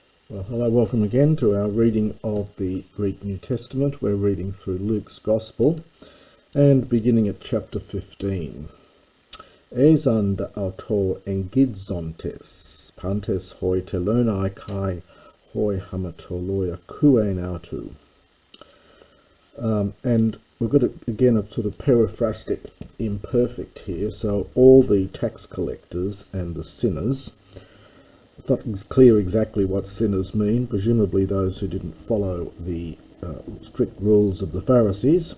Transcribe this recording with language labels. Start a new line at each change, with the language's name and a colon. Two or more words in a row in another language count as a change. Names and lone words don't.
English: Well, hello, welcome again to our reading of the Greek New Testament. We're reading through Luke's Gospel and beginning at chapter 15.
Greek: Ἦσαν αὐτῷ ἐγγίζοντες πάντες οἱ τελῶναι καὶ οἱ ἁμαρτωλοὶ ἀκούειν αὐτοῦ.
English: And we've got, again, a sort of periphrastic imperfect here. So all the tax collectors and the sinners. It's not clear exactly what sinners mean, presumably those who didn't follow the strict rules of the Pharisees.